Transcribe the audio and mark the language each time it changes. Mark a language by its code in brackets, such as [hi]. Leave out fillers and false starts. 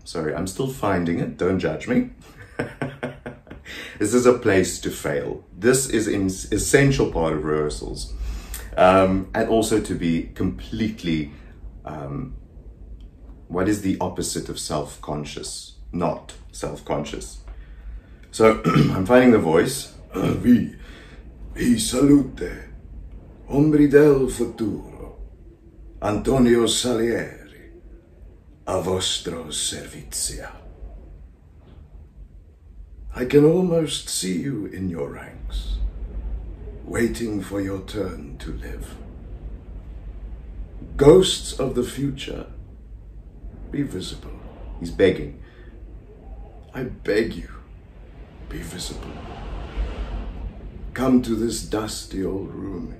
[en] Sorry, I'm still finding it. Don't judge me. This is a place to fail. This is an essential part of rehearsals. And also to be completely, what is the opposite of self-conscious? Not self-conscious. So I'm finding the voice. [it] Vi salute, ombri del futuro, Antonio Salieri, a vostro servizio. [en] I can almost see you in your ranks, waiting for your turn to live. Ghosts of the future, be visible. He's begging. I beg you, be visible. Come to this dusty old room.